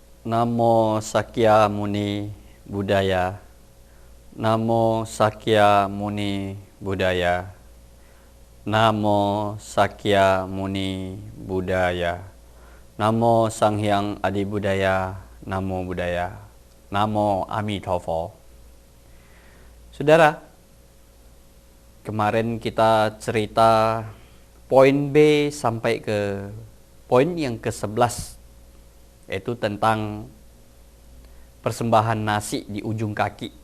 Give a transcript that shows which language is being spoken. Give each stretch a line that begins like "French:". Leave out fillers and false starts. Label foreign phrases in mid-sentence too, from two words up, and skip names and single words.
Pali: Namo Sakya Muni Buddhaya. Namo Sakya Muni Buddhaya. Namo Sakya Muni Buddhaya. Namo Sanghyang Adi Buddhaya. Namo Buddhaya. Namo Amitabha.
Indonesian: Saudara, kemarin kita cerita poin B sampai ke poin yang ke-11, yaitu tentang persembahan nasi di ujung kaki.